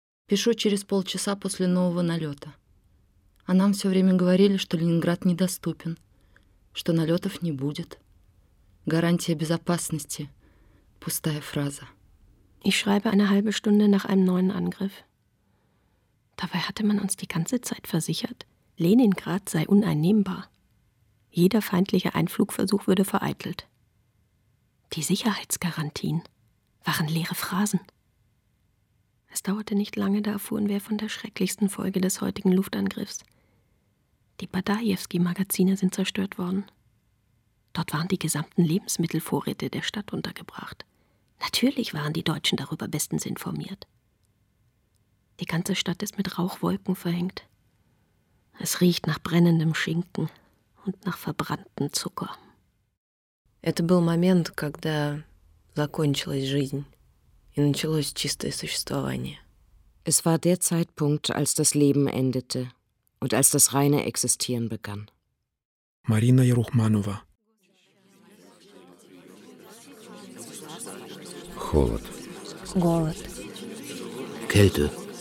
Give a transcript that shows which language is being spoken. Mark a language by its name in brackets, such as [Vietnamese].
[Russian] Пишу через полчаса после нового налета. А нам все время говорили, что Ленинград недоступен, что налетов не будет. Гарантия безопасности – пустая фраза. [German] Ich schreibe eine halbe Stunde nach einem neuen Angriff. Dabei hatte man uns die ganze Zeit versichert, Leningrad sei uneinnehmbar. Jeder feindliche Einflugversuch würde vereitelt. Die Sicherheitsgarantien waren leere Phrasen. Es dauerte nicht lange, da erfuhren wir von der schrecklichsten Folge des heutigen Luftangriffs. Die Badajewski-Magazine sind zerstört worden. Dort waren die gesamten Lebensmittelvorräte der Stadt untergebracht. Natürlich waren die Deutschen darüber bestens informiert. Die ganze Stadt ist mit Rauchwolken verhängt. Es riecht nach brennendem Schinken und nach verbranntem Zucker. [Russian] Это был момент, когда закончилась жизнь и началось чистое существование. [German] Es war der Zeitpunkt, als das Leben endete und als das reine Existieren begann. [Russian] Марина Ярухманова. Холод. Голод. [German] Кельте.